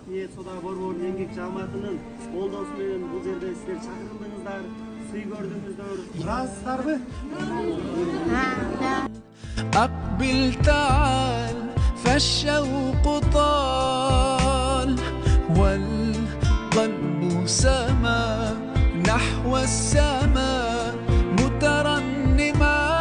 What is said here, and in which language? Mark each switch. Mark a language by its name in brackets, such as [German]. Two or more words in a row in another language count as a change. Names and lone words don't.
[Kyrgyz] Ак Ниет Сода Борборунун эмгек жааматынын колдоосу менен бул жерде сиздер чакырылдыңыздар, сый көрдүңүздөр. Ыраазысыздарбы? [Arabic] أقبل تعال فالشوق طال والقلب سما نحو السماء مترنما